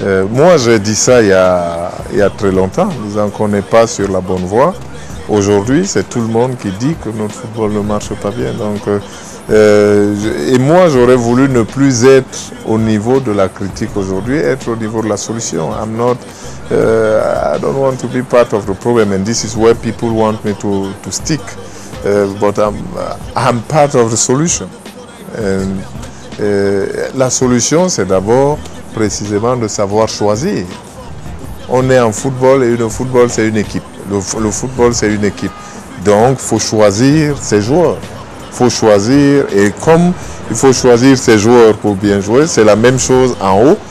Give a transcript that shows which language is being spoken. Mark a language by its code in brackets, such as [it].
[fr] Moi, j'ai dit ça il y a très longtemps, disant qu'on n'est pas sur la bonne voie. Aujourd'hui, c'est tout le monde qui dit que notre football ne marche pas bien. Donc, et moi, j'aurais voulu ne plus être au niveau de la critique aujourd'hui, être au niveau de la solution. [en] I don't want to be part of the problem, and this is where people want me to stick. But I'm part of the solution. [fr] La solution, c'est d'abord précisément de savoir choisir. On est en football et le football, c'est une équipe. Le football, c'est une équipe. Donc, il faut choisir ses joueurs. Il faut choisir, et comme il faut choisir ses joueurs pour bien jouer, c'est la même chose en haut.